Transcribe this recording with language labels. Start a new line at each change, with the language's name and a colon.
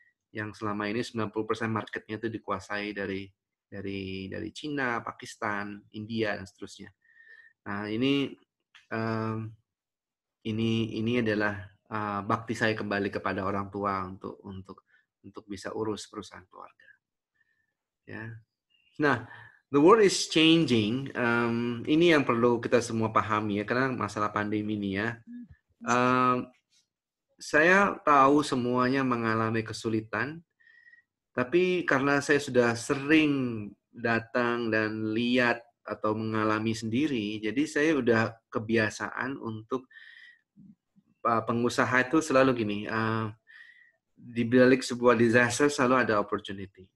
Indonesian: Yang selama ini 90% marketnya itu dikuasai dari Cina, Pakistan, India dan seterusnya. Nah, ini adalah bakti saya kembali kepada orang tua untuk bisa urus perusahaan keluarga. Ya.
English: Nah, the world is changing.
Indonesian: Ini yang perlu kita semua pahami ya, karena masalah pandemi ini ya. Saya tahu semuanya mengalami kesulitan, tapi karena saya sudah sering datang dan lihat atau mengalami sendiri, jadi saya udah kebiasaan untuk pengusaha itu selalu gini, di balik sebuah disaster selalu ada opportunity.